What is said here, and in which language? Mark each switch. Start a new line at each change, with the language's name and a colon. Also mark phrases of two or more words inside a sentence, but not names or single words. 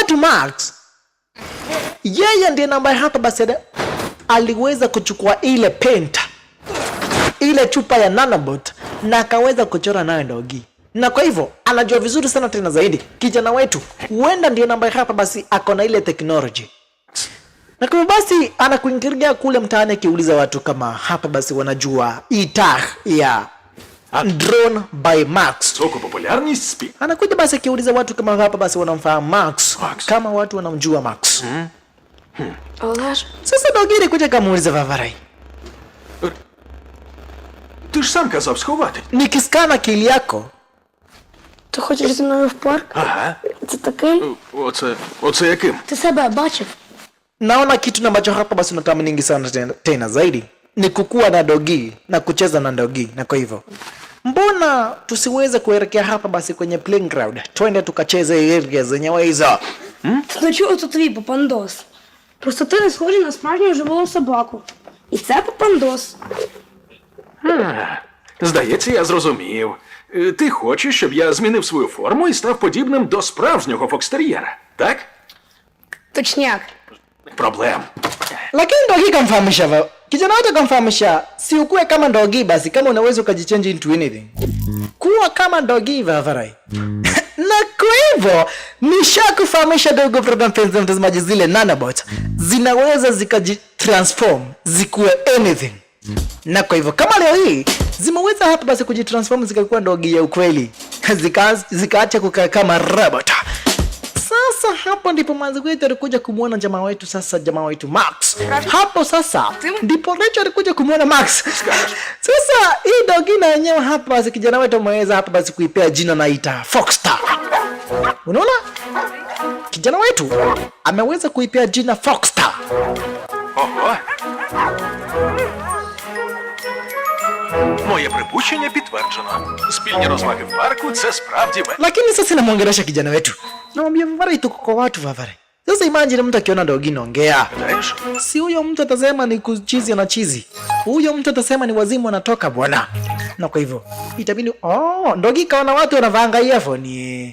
Swahili: Mwanzo kijana wetu Max Yeye ndiye ambaye hapa basi aliweza kuchukua ile paint, ile chupa ya nanobot na akaweza kuchora nayo Ndogi. Na kwa hivyo anajua vizuri sana tena zaidi kijana wetu, huenda ndiye ambaye hapa basi akona ile technology. Na kwa basi anakuingiria kule mtaani akiuliza watu kama hapa basi wanajua itah ya drone by Max. Soko popularність спі. Anakuja basi akiuliza watu kama hapa basi wanamfahamu Max. Kama watu wanamjua Max.
Ukrainian: Але ж
Swahili: Sasa Ndogi kuja kamuuliza Vavarai.
Ukrainian: Ти ж сам казав сховати.
Swahili: Nikiskana akili yako,
Ukrainian: ти хочеш зі мною в парк? Ага. Це таким? Оце яким? Ти себе бачив?
Swahili: naona kitu ambacho hapa basi unatamani sana tena zaidi ni kukua na Ndogi na kucheza na Ndogi. Na kwa hivyo mbona tusiweze kuelekea hapa basi kwenye playground, twende tukacheze area zenyewe hizo.
Ukrainian: Ну чого це твій папандос? Просто ти не схожий на справжню живу собаку. І це папандос. Здається, я зрозумів. Ти хочеш, щоб я змінив свою форму і став подібним до справжнього фокстер'єра, так? Точняк. Проблем.
Swahili: Lakini Ndogi kamfahamisha, kijana wetu kamfahamisha, si ukue kama Ndogi basi kama unaweza ukajichange
English: into anything.
Swahili: Kuwa kama Ndogi Vavarai. Na kwa hivyo nishakufahamisha dogo program penzi mtazamaji, zile nanobot zinaweza zikajitransform zikuwe anything. Na kwa hivyo kama leo hii zimeweza hapa basi kujitransform zikakuwa Ndogi ya ukweli, zikaacha kukaa kama robot. Sasa hapo ndipo mwanzo wetu alikuja kumuona jamaa wetu, sasa jamaa wetu Max. Hapo sasa ndipo Rachel alikuja kumuona Max. Sasa hii Ndogi na yenyewe hapa basi kijana wetu ameweza hapa basi kuipea jina naita Foxstar. Unaona? Kijana wetu ameweza kuipea jina Foxstar.
Ukrainian: Ого. Моє припущення підтверджено. Спільні розваги в парку – це справді
Swahili: Lakini sasa namwongelesha kijana wetu. Namwambia Vavarai, tuko kwa watu Vavarai. Sasa imagine mtu akiona Ndogi naongea.
Ukrainian: Знаєш?
Swahili: Si huyo mtu atasema ni kuchizi na chizi. Huyo mtu atasema ni wazimu anatoka bwana. Na kwa hivyo itabidi Ndogi kaona watu wanavanga earphone.